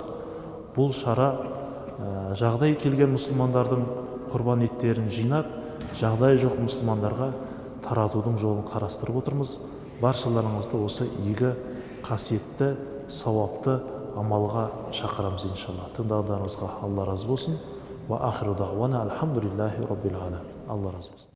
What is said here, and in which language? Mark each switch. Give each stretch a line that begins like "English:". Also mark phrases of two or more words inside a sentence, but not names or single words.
Kazakh: Бұл шара жағдай келген мұсылмандардың құрбан еттерін жинап, жағдай жоқ мұсылмандарға таратудың жолын қарастырып отырмыз. Баршаларыңызды осы игі, қасиетті, сауапты амалға шақырамыз иншалла. Тыңдағандарыңызға Алла разы болсын.
Arabic: وآخر دعوانا الحمد لله رب العالمين.
Kazakh: Алла разы болсын.